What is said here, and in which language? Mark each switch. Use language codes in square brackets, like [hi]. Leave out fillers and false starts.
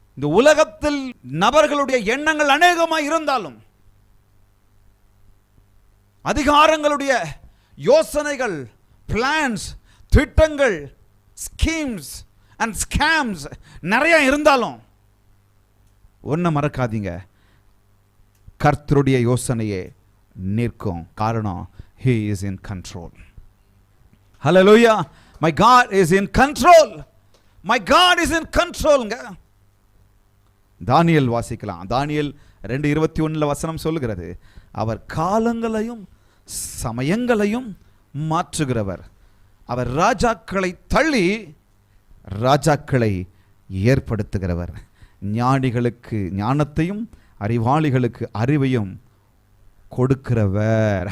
[ta] இந்த உலகத்தில் நபர்களுடைய எண்ணங்கள் அநேகமாக இருந்தாலும், அதிகாரங்களுடைய யோசனைகள், பிளான்ஸ், திட்டங்கள், ஸ்கீம்ஸ் அண்ட் ஸ்கேம்ஸ் நிறைய இருந்தாலும் ஒன்ன மறக்காதீங்க, கர்த்தருடைய யோசனையே நிற்கும். காரணம், [en] he is in control. Hallelujah. My God is in control. My God is in controlங்க. [ta] தானியேல் வாசிக்கலாம். தானியேல் 2:21 வசனம் சொல்லுகிறது, அவர் காலங்களையும் சமயங்களையும் மாற்றுகிறவர், அவர் ராஜாக்களை தள்ளி ராஜாக்களை ஏற்படுத்துகிறவர், ஞானிகளுக்கு ஞானத்தையும் அறிவாளிகளுக்கு அறிவையும் கொடுக்கிறவர்.